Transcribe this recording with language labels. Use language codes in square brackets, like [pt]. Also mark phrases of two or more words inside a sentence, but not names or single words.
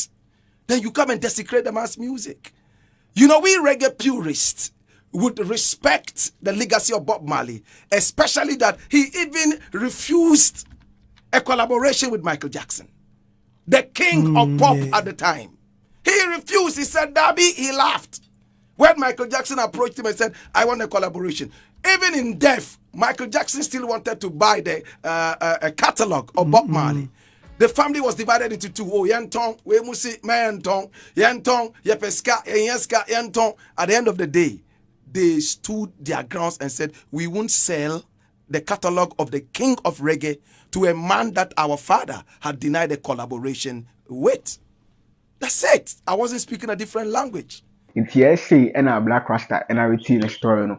[en] Then you come and desecrate the man's music. You know, we reggae purists would respect the legacy of Bob Marley, especially that he even refused a collaboration with Michael Jackson, the king of pop at the time. He refused. He said, Darby, he laughed. When Michael Jackson approached him and said, I want a collaboration. Even in death, Michael Jackson still wanted to buy the a catalog of Bob Marley. The family was divided into two. Yentong, we musi, mayentong, yentong, yepeska, yenska, yentong. At the end of the day, they stood their grounds and said, we won't sell the catalog of the king of reggae to a man that our father had denied a collaboration with. That's it. I wasn't speaking a different language. It's say and a Blakkrast and I retain a story, no.